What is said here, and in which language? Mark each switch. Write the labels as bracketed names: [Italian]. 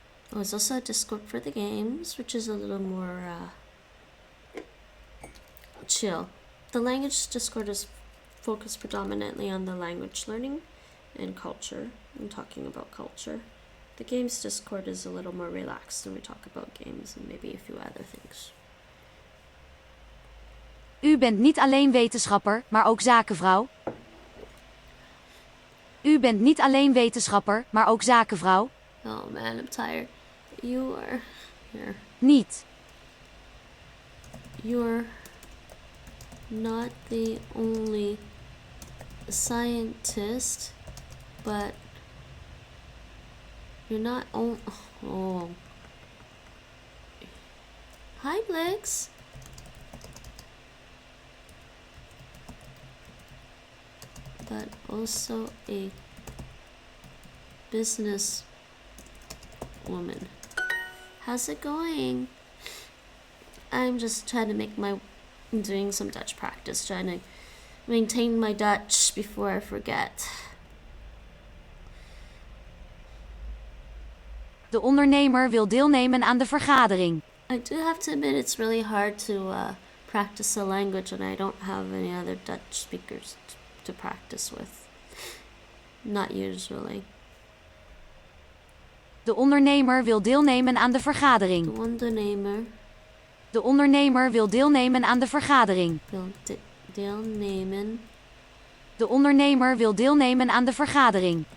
[English] There's also a Discord for the games, which is a little more chill. The language Discord is focused predominantly on the language learning and culture, and talking about culture. The games Discord is a little more relaxed, and we talk about games and maybe a few other things. [Dutch] U bent niet alleen wetenschapper, maar ook zakenvrouw. U bent niet alleen wetenschapper, maar ook zakenvrouw. [English] Oh man, I'm tired. You are here. [Dutch] Niet. [English] You're not the only scientist, but you're not oh. Hi, Blix. But also a business woman. How's it going? I'm just trying to doing some Dutch practice, trying to maintain my Dutch before I forget. [Dutch] De ondernemer wil deelnemen aan de vergadering. [English] I do have to admit it's really hard to practice the language and I don't have any other Dutch speakers to practice with. Not usually. [Dutch] De ondernemer wil deelnemen aan de De vergadering. ondernemer De ondernemer wil deelnemen aan de vergadering. wil deelnemen De ondernemer wil deelnemen aan de vergadering.